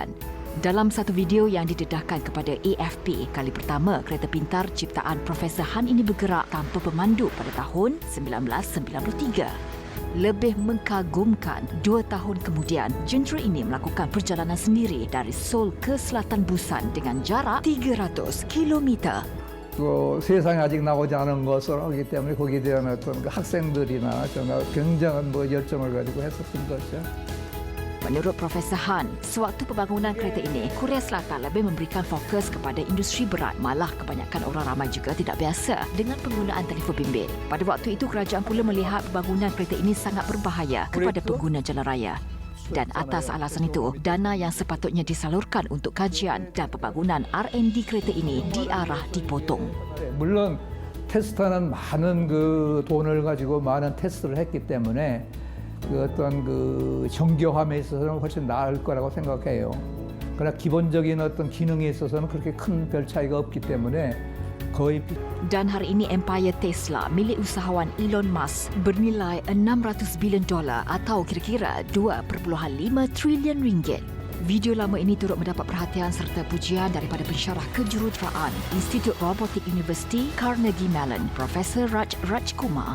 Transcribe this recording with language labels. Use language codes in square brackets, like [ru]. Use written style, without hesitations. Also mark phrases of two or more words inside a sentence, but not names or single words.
[ms] Dalam satu video yang didedahkan kepada AFP, kali pertama kereta pintar ciptaan Profesor Han ini bergerak tanpa pemandu pada tahun 1993. Lebih mengagumkan, 2 tahun kemudian, jentera ini melakukan perjalanan sendiri dari Seoul ke selatan Busan dengan jarak 300 km. [ko] 세상에 아직 나오지 않은 것을 하기 때문에 거기에 대한 어떤 학생들이나 정말 굉장한 열정을 가지고 했었던 것이죠. [ms] Menurut Profesor Han, sewaktu pembangunan kereta ini, Korea Selatan lebih memberikan fokus kepada industri berat. Malah kebanyakan orang ramai juga tidak biasa dengan penggunaan telefon bimbit. Pada waktu itu, kerajaan pula melihat pembangunan kereta ini sangat berbahaya kepada pengguna jalan raya. Dan atas alasan itu, dana yang sepatutnya disalurkan untuk kajian dan pembangunan R&D kereta ini diarah dipotong. [ko] 물론 테스트는 많은 돈을 가지고 많은 테스트를 했기 때문에 어떤 정교함에 있어서는 훨씬 나을 거라고 생각해요. 그러나 기본적인 어떤 기능에 있어서는 그렇게 큰 별 차이가 없기 때문에 거의. [ms] Dan hari ini empayar Tesla milik usahawan Elon Musk bernilai $600 bilion atau kira-kira 2.5 trilion ringgit. Video lama ini turut mendapat perhatian serta pujian daripada pensyarah kejuruteraan Institut Robotik Universiti Carnegie Mellon, Profesor Raj Kumar.